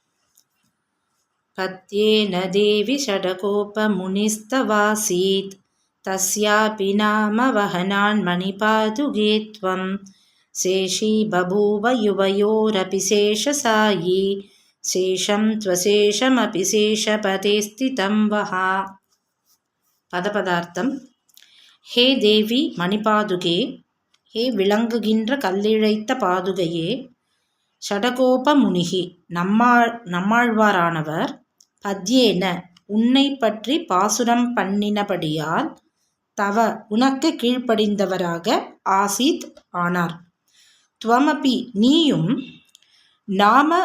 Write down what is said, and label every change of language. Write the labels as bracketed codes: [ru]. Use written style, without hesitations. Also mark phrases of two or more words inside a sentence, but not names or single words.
[sa] पद्येन देवि षडकोपमुनिस्तवासीत् तस्यापि नाम वहनान्मणिपादुके त्वं शेषी बभूव युवयोरपि शेषसायी शेषं त्वशेषमपि शेषपदे स्थितं वः. [ta] பதபதார்த்தம். [sa] हे देवि मणिपादुके, [ta] ஹே விளங்குகின்ற கல்லிழைத்த பாதுகையே, ஷடகோப முனிகி நம்மாழ்வாரானவர், பத்யேன உன்னை பற்றி பாசுரம் பண்ணினபடியால், தவ உனக்கு கீழ்ப்படிந்தவராக, ஆசீத் ஆனார், துவமபி நீயும், நாம